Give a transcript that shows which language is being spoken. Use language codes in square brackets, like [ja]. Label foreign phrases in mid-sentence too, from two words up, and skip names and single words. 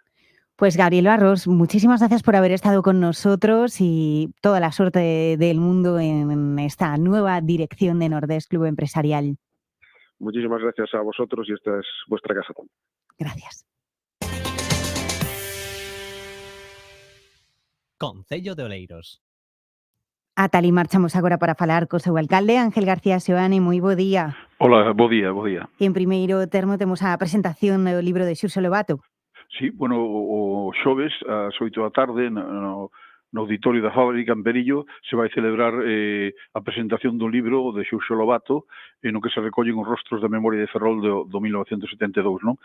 [es] Pues Gabriel Barros, muchísimas gracias por haber estado con nosotros, y toda la suerte del mundo en esta nueva dirección de Nordés Club Empresarial. Muchísimas gracias a vosotros, y esta es vuestra casa también. Gracias. [gl] Concello de Oleiros. Ata ali marchamos agora para falar co seu alcalde, Ángel García Seoane. Moi bo día. Hola, bo día, bo día. En primeiro termo temos a presentación do libro de Xurxo Lobato. Sí, bueno, o xoves ás 8 da tarde no no auditorio da Fábrica en Perillo se vai celebrar a presentación dun libro de Xurxo Lobato no que se recollen os rostros da memoria de Ferrol do 1972, non?